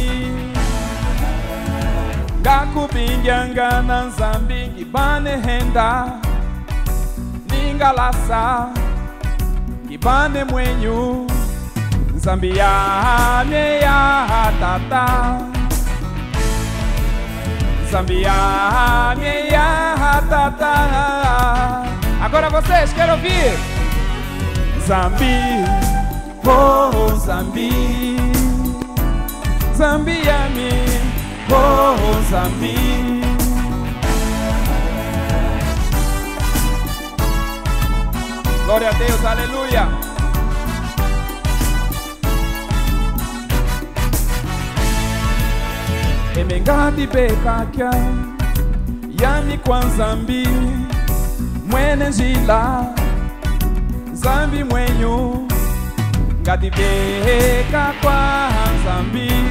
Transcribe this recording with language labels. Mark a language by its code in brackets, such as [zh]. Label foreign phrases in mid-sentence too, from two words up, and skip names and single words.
[kmb] Ngakubingyanga na Nzambi ngibane henda, ningalasa ngibane mwenyu. Nzambi yane ya tata. Nzambi ya tata. [pt] Agora vocês, quero ouvir. [kmb] Nzambi, oh Nzambi, Nzambi ami, oh Nzambi. [pt] Glória a Deus, aleluia. [kmb] Emengadi bekakia yami kwa Nzambi mwene njila Nzambi mwenyu ngadi beka kwa Nzambi